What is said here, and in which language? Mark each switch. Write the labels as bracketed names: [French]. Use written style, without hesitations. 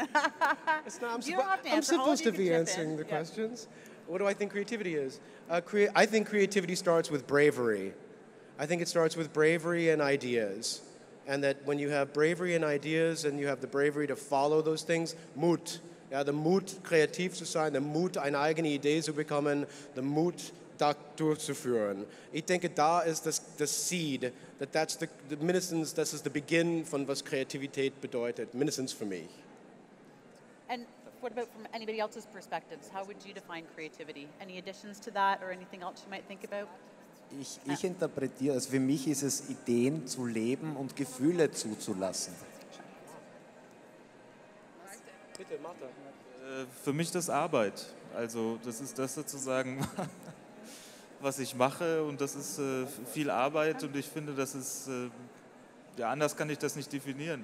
[English] I'm supposed to be answering the questions. What do I think creativity is? I think creativity starts with bravery. I think it starts with bravery and ideas. And that when you have bravery and ideas and you have the bravery to follow those things, Mut. [German] Ja, der Mut, kreativ zu sein, der Mut, eine eigene Idee zu bekommen, der Mut, das durchzuführen. Ich denke, da ist das Seed, mindestens, das ist der Beginn von was Kreativität bedeutet, mindestens für mich. [English] And what about from anybody else's perspectives? How would you define creativity? Any additions to that or anything else you might think about? [German] Ich interpretiere, also für mich ist es, Ideen zu leben und Gefühle zuzulassen. Bitte, Malte. Für mich das Arbeit. Also das ist das sozusagen, was ich mache, und das ist viel Arbeit, und ich finde, das ist, ja, anders kann ich das nicht definieren.